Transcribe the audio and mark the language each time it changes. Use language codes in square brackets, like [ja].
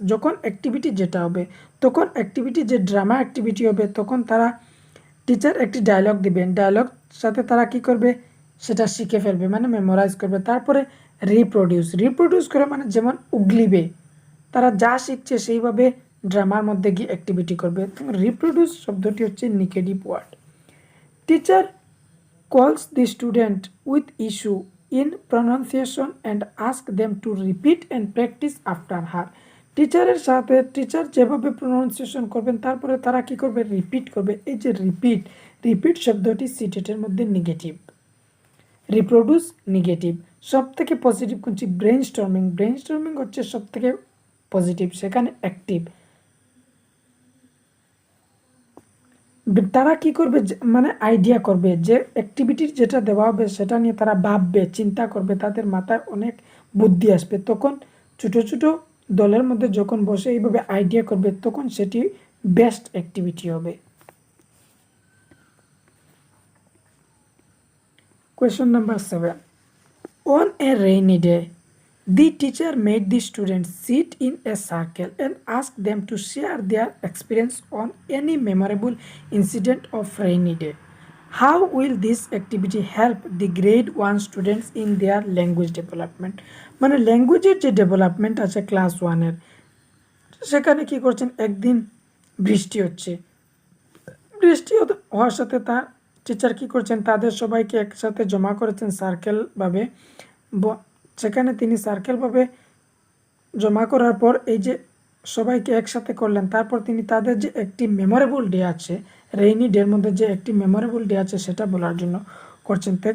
[bn] যখন অ্যাক্টিভিটি যেটা হবে, তখন অ্যাক্টিভিটি যে ড্রামা অ্যাক্টিভিটি হবে, তখন তারা টিচার একটি ডায়লগ দিবেন, ডায়লগ সাথে তারা কি করবে, সেটা শিখে ফেলবে, মানে মেমোরাইজ করবে। তারপরে রিপ্রোডিউস করে, মানে যেমন উগলিবে, তারা যা শিখছে সেইভাবে ড্রামার মধ্যে গিয়ে অ্যাক্টিভিটি করবে। রিপ্রোডিউস শব্দটি হচ্ছে negative word. [en] Teacher calls the student with issue in pronunciation and ask them to repeat and practice after her. [bn] টিচারের সাথে টিচার যেভাবে প্রনাউন্সিয়েশন করবেন তারপরে তারা কি করবে, রিপিট করবে। এই যে রিপিট শব্দটি সিটেটের মধ্যে নেগেটিভ, রিপ্রোডিউস নেগেটিভ। সব থেকে পজিটিভ হচ্ছে ব্রেনস্টর্মিং হচ্ছে সব থেকে পজিটিভ, সেখানে অ্যাক্টিভ। তারা কি করবে, মানে আইডিয়া করবে, যে অ্যাক্টিভিটির যেটা দেওয়া হবে সেটা নিয়ে তারা ভাববে, চিন্তা করবে, তাদের মাথায় অনেক বুদ্ধি আসবে। তখন ছোট ছোট দলের মধ্যে যখন বসে এইভাবে আইডিয়া করবে, তখন সেটি বেস্ট অ্যাক্টিভিটি হবে। [en] Question number 7, on a rainy day the teacher made the students sit in a circle and ask them to share their experience on any memorable incident of rainy day. How will this activity help the grade 1 students in their language development? [bn] মানে ল্যাঙ্গুয়েজের যে development আছে class 1-এর, সেখানে কি করছেন, একদিন বৃষ্টি হচ্ছে, হওয়ার সাথে তার টিচার কি করছেন, তাদের সবাইকে একসাথে জমা করেছেন সার্কেলভাবে। সেখানে তিনি সার্কেলভাবে জমা করার পর এই যে সবাইকে একসাথে করলেন, তারপর তিনি তাদের যে একটি মেমোরেবল ডে আছে, রেইনি ডের মধ্যে যে একটি মেমোরেবল ডে আছে সেটা বলার জন্য করছেন।